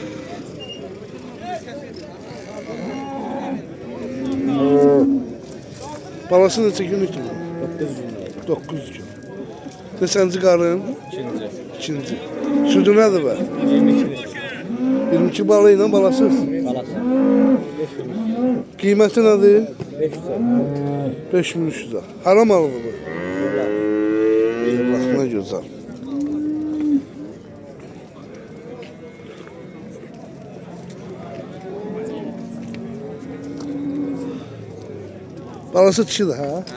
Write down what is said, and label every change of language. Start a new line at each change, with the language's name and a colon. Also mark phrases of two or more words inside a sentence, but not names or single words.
Azerbaijani: Balası neçə günlükdür? 9 gün. Neçənci qarın? İkinci. Südü nədir bə? 22 balı ilə balasız. Qiyməti nədir? 5300 lira. Haram malıdır bu?
Turkish: Allah ne güzel. Balası dişidir ha?